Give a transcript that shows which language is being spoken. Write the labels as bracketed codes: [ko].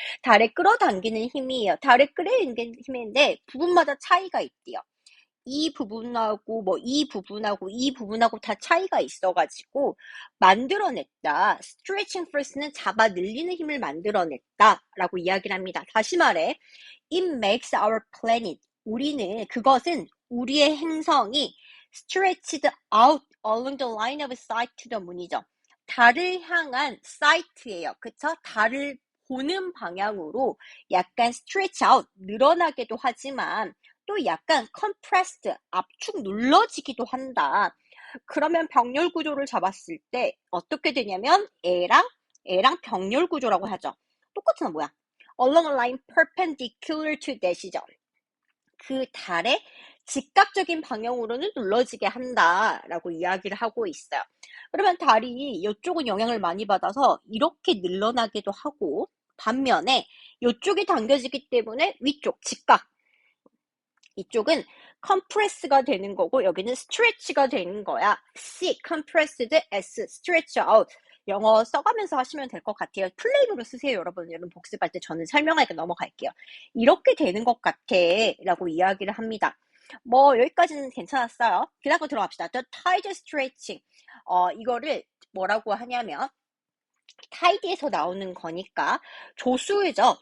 [ko] 달에 끌어당기는 힘이에요. 달에 끌어당기는 힘인데 부분마다 차이가 있대요. 이 부분하고 이 부분하고 다 차이가 있어가지고 만들어냈다. stretching force는 잡아 늘리는 힘을 만들어냈다라고 이야기를 합니다. 다시 말해, [en] it makes our planet [ko] 그것은 우리의 행성이 [en] stretched out along the line of sight to the moon이죠. [ko] 달을 향한 sight예요. 그쵸? 달을 보는 방향으로 약간 stretch out, 늘어나기도 하지만 또 약간 compressed, 압축 눌러지기도 한다. 그러면 병렬 구조를 잡았을 때 어떻게 되냐면 애랑 병렬 구조라고 하죠. 똑같은 건 뭐야? [en] along a line perpendicular to that이죠. [ko] 그 달의 직각적인 방향으로는 눌러지게 한다라고 이야기를 하고 있어요. 그러면 달이 이쪽은 영향을 많이 받아서 이렇게 늘어나기도 하고 반면에 이쪽이 당겨지기 때문에 위쪽 직각 이쪽은 compress가 되는 거고 여기는 stretch가 되는 거야. C, compressed, S, stretch out. 영어 써가면서 하시면 될 것 같아요. 플레이로 쓰세요, 여러분. 여러분 복습할 때 저는 설명하니까 넘어갈게요. 이렇게 되는 것 같아 라고 이야기를 합니다. 여기까지는 괜찮았어요. 그 다음 거 들어갑시다. [en] The tide stretching. [ko] 이거를 뭐라고 하냐면 타이드에서 나오는 거니까 조수죠.